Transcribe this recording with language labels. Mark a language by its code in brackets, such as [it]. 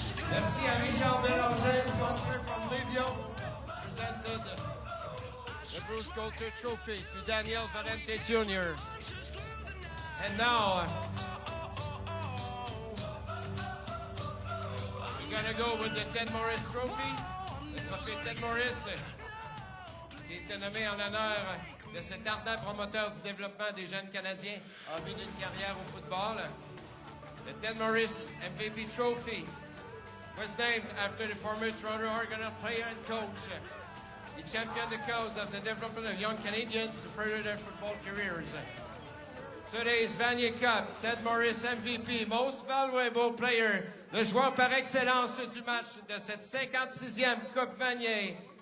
[fr] Merci à [en] Richard Bélanger, sponsor from Livio, presented the Bruce Coulter Trophy to Daniel Valente Jr. And now, we're gonna go with the Ted Morris Trophy, the [fr] trophée Ted Morris, qui était nommé en l'honneur de cet ardent promoteur du développement des jeunes Canadiens en vue d'une carrière au football. [en] The Ted Morris MVP Trophy was named after the former Toronto Argonaut player and coach. He championed the cause of the development of young Canadians to further their football careers. Today's Vanier Cup, Ted Morris MVP, Most Valuable Player, [fr] le joueur par excellence du match de cette 56e Coupe Vanier.